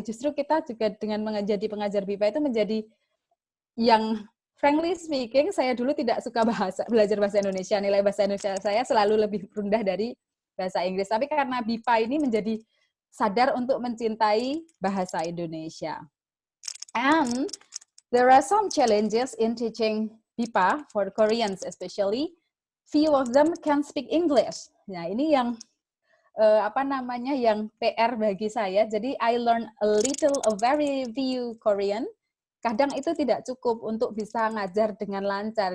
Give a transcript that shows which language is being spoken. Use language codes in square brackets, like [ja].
[id] Justru kita juga dengan menjadi pengajar BIPA itu menjadi yang [en] frankly speaking, [id] saya dulu tidak suka belajar bahasa Indonesia. Nilai bahasa Indonesia saya selalu lebih rendah dari bahasa Inggris. Tapi karena BIPA ini menjadi sadar untuk mencintai bahasa Indonesia. [en] And there are some challenges in teaching BIPA for Koreans especially. Few of them can speak English. [id] Nah, ini yang yang PR bagi saya. [en] Jadi I learn a very few Korean. [id] Kadang itu tidak cukup untuk bisa ngajar dengan lancar.